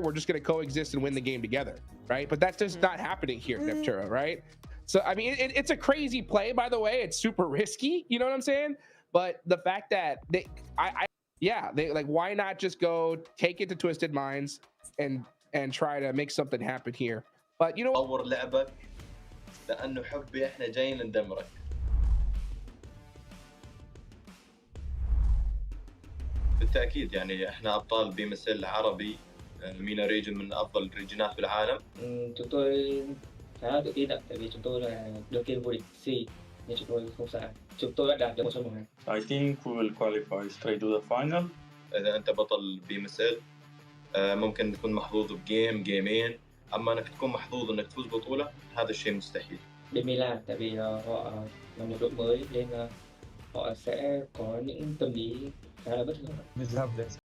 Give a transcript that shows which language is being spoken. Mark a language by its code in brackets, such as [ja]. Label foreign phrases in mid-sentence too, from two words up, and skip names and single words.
[en] We're just going to coexist and win the game together, right? But that's just not happening here, Neptura, right? So, I mean, it's a crazy play, by the way. It's super risky. You know what I'm saying? But the fact that they like, why not just go take it to Twisted Minds and try to make something happen here? But you know, [ar] لأنه حبي إحنا جايين ندمرك. بالتأكيد يعني إحنا أبطال بمثل عربي [en] MENA region [ar] من أفضل الريجنات بالعالم. [vi] Chúng tôi khá là tự tin ạ, tại vì chúng tôi là đương kim vô địch C nên chúng tôi không sợ. Chúng tôi đã đạt được 1 trong 1. [en] I think we will qualify straight to the final. [ar] إذا أنت بطل بمثل ممكن تكون محظوظ بجيم جيمين. أما أنك تكون محظوظ أنك تفوز بطولة هذا الشيء مستحيل. [vi] Bên Milan, tại vì họ là một đội mới nên họ sẽ có những tâm lý khá là bất ngờ.